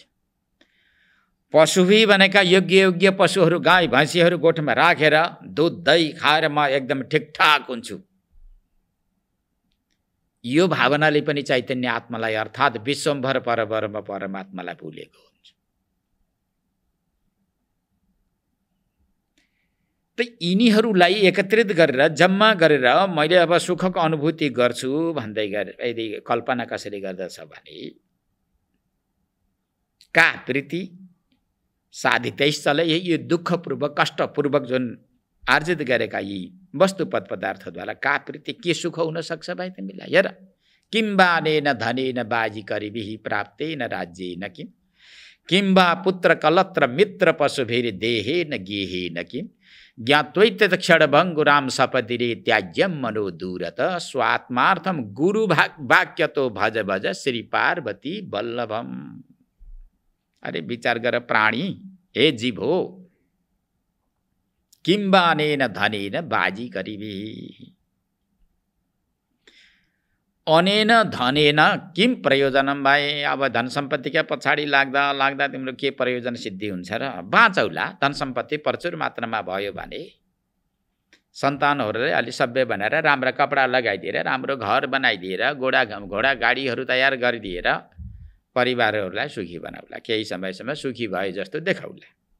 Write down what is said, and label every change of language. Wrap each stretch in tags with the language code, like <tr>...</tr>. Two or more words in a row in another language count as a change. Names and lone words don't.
<ne>पशुभी भनेका योग्य पशुहरू, गाई भैँसीहरू गोठमा राखेर दुध दही खाएर म एकदम ठिकठाक हुन्छु, यो भावनाले पनि चैतन्य आत्मालाई अर्थात् विश्वम्भर परब्रह्म परमात्मालाई भुलेको हुन्छ। त यिनीहरूलाई एकत्रित गरेर जम्मा गरेर मैले अब सुखको अनुभूति गर्छु भन्दै यदि कल्पना कसरी गर्दछ भने</ne> <sa>का प्रीति साधितै चले,</sa> <ne>यो दुःखपूर्वक कष्टपूर्वक जुन आर्जित गरेका यी वस्तुपद पदार्थद्वारा</ne> <sa>का प्रीति</sa> <ne>के सुख हुन सक्छ भाइ तिमीलाई? हेर,</ne> <sa>किम्बानेन धनेन बाजी करिबिहि प्राप्तेन राज्येन किम, किम्बा पुत्र कलत्र मित्र पशुभिर देहेन गेहेन किम, ज्ञात्वैत्यत क्षणभङ्गुराम सपदिरे त्याज्यम मनो दूरत, स्वात्मार्थम गुरु वाक्यतो भज भज श्री पार्वती वल्लभम।</sa> <ne>अरे विचार गर प्राणी, हे जीव हो,</ne> <sa>किम्बानेन धनेन बाजी करिबिहि, अनेन धनेन किम प्रयोजनम</sa> <ne>भाइ। अब धन सम्पत्तिका पछाडि लाग्दा लाग्दा तिम्रो के प्रयोजन सिद्धि हुन्छ र? बाँचौला, धन सम्पत्ति प्रचुर मात्रामा भयो भने सन्तानहरूलाई अलि सभ्य बनाएर राम्रा कपडा लगाइदिएर राम्रो घर बनाइदिएर घोडा गाडीहरू तयार गरिदिएर परिवारहरूलाई सुखी बनाउला, केही समयसम्म सुखी भए जस्तो देखाउला।</ne>